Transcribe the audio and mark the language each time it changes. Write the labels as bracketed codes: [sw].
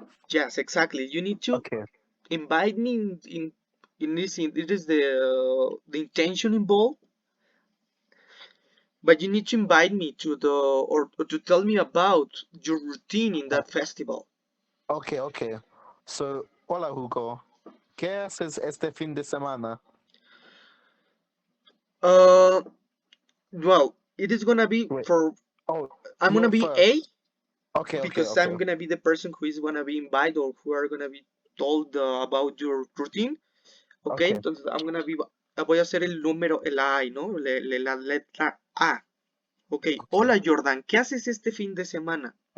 [en] Yes, exactly. You need to Okay. invite me in this. It is the intention involved, but you need to invite me to or to tell me about your routine in that festival. Okay. So, [es] hola [en] Hugo. [es] ¿Qué haces este fin de semana? [en] Uh, well, it is gonna be Wait. for. Oh, I'm gonna you're be A first. Okay. because I'm gonna be the person who is gonna be invited or who are gonna be told about your routine. Ok, Okay. [es] entonces [en] I'm gonna be, [es] voy a hacer el número, el I, ¿no? La letra A. Ok, [en] Okay. [es] hola Jordan, ¿qué haces este fin de semana?